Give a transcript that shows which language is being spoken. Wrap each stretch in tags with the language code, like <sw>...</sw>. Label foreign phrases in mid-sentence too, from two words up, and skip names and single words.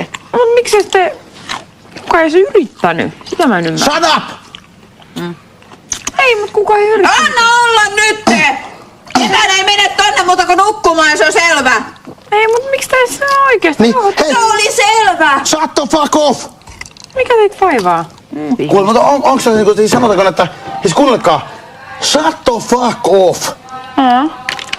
<fi>Mut miksi te... Kukaan ei se yrittänyt? Sitä mä en ymmärrä.</fi> <en>Shut up!</en> <fi>Ei, mut kukaan ei yrittänyt. Anna olla nyt! Ketään ei mene tonne muuta kuin nukkumaan, se on selvä. Ei, mut miksi tässä on oikeesti? Niin, hei, Se oli selvä.</fi> <en>shut the fuck off!</en> <fi>Mikä teitä vaivaa? Kuule, mutta onko se niinku, siis sanotaanko, että... Siis kuunnelkaa.</fi> <en>Shut the fuck off!</en>